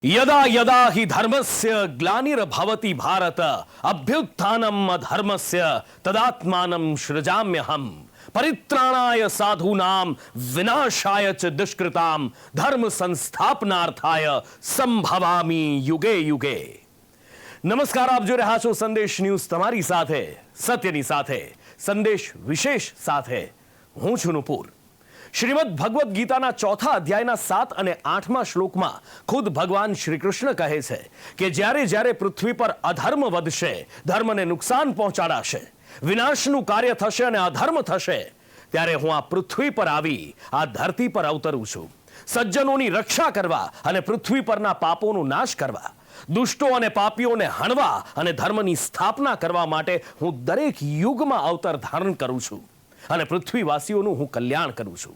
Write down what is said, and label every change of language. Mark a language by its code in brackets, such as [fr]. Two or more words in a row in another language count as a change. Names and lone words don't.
[sa] यदा यदा हि धर्मस्य ग्लानिर्भवति भारत अभ्युत्थानम् अधर्मस्य तदात्मानं सृजाम्यहम् परित्राणाय साधूनां विनाशाय च दुष्कृतां धर्म संस्थापनार्थाय संभवामि युगे युगे। [gu] નમસ્કાર, આપ જો રહ્યા છો સંદેશ ન્યૂઝ, તમારી સાથે સત્યની સાથે સંદેશ વિશેષ સાથે હું છું નુપુર। श्रीमद भगवद गीताના ચોથા અધ્યાયના 7 અને 8મા શ્લોકમાં ખુદ ભગવાન શ્રી કૃષ્ણ કહે છે કે જ્યારે જ્યારે પૃથ્વી પર અધર્મ વધશે, ધર્મને નુકસાન પહોંચાડાશે, વિનાશનું કાર્ય થશે અને અધર્મ થશે, ત્યારે હું આ પૃથ્વી પર આવી આ ધરતી પર અવતરું છું સજ્જનોની રક્ષા કરવા અને પૃથ્વી પરના પાપોનો નાશ કરવા, દુષ્ટો અને પાપીઓને હણવા અને ધર્મની સ્થાપના કરવા માટે હું દરેક યુગમાં અવતાર ધારણ કરું છું અને પૃથ્વીવાસીઓનું હું કલ્યાણ કરું છું।